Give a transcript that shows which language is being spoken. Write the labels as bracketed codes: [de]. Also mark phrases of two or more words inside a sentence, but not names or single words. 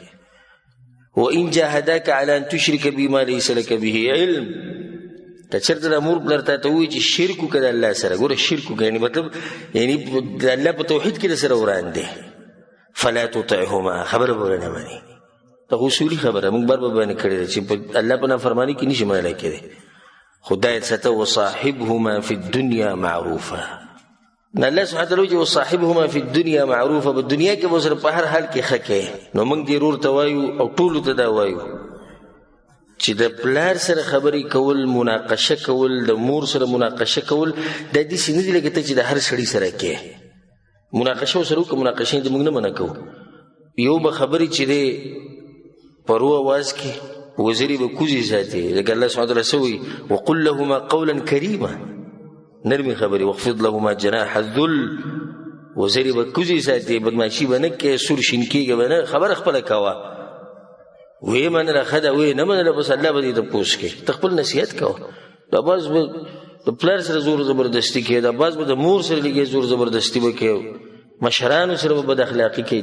[ar] وان جاهداک علی ان تشرک بی ما لیس لک به علم، [ps] که چېرته د مور پلار ته ووایي چې شرک وکړه د الله سره، ګوره شرک وکړه یعنې مطلب یعنې د الله په توحید کې د سره وران دی. [ar] فلا تطعهما، [ps] خبره به ونه مني. دا اصولي خبره موږ بار به باندې کړې ده چې په الله په نافرماني کې نشي منلی کېدی. خدای سته [ar] وصاحبهما فی الدنیا معروفا، الله سبحانه وتعالی [ps] وایي [ar] وصاحبهما فی الدنیا معروفا، [ps] په دنیا کې به سره په هر حال کې ښه کوې. نو موږ دې ورور ته وایو او ټولو ته دا وایو چې د پلار سره خبرې کول، مناقشه کول، د مور سره مناقشه کول دا داسې نه دي لکه ته چې د هر سړي سره کوې. مناقشه ورسره وکړه، مناقشه دې موږ نه منع کوو. یو به خبرې چې دی په رو اواز کې وزرې به کوزې ساتي، لکه [ar] الله سبحانه وتعالی [ps] څه وایي [ar] وقل لهما قولا کریما، [ps] نرمې خبرې. [ar] واخفض لهما جناح الذل، [ps] وزرې به کوزې ساتي، بدماشي به نه کوې، سور شین کېږه به نه، خبره خپله کوه. ویې منله ښه ده، ویې نه منله بس الله به دې تپوس کوي. ته خپل نصیحت کوه. دا بعض به د پلار سره زور زبردستي کوي، دا بعض به د مور سره لږې زور زبردستي به کوي، مشرانو سره به بد اخلاقي کوي.